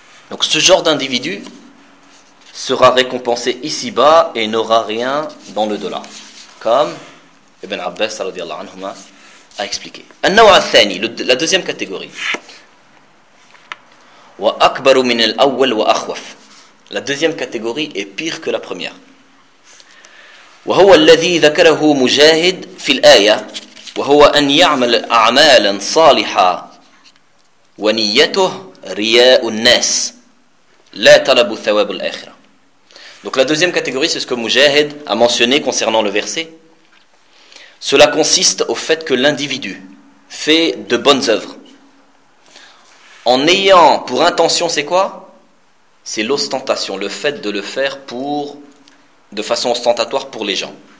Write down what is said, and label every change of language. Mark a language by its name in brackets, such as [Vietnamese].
[French] Donc ce genre d'individu sera récompensé ici-bas et n'aura rien dans l'au-delà, comme Ibn Abbas radiallahu anhu a expliqué. [Arabic] An-naw' al-thani, [French] la deuxième catégorie. [Arabic] Wa akbaru min al-awwal wa akhwaf. [French] La deuxième catégorie est pire que la première. [Arabic] وهو الذي ذكره مجاهد في الآية وهو أن يعمل أعمالا صالحة ونيته رياء الناس لا طلب ثواب الآخرة. [French] Donc la deuxième catégorie, c'est ce que Mujahid a mentionné concernant le verset. Cela consiste au fait que l'individu fait de bonnes œuvres en ayant pour intention, c'est quoi? C'est l'ostentation, le fait de le faire pour de façon ostentatoire pour les gens.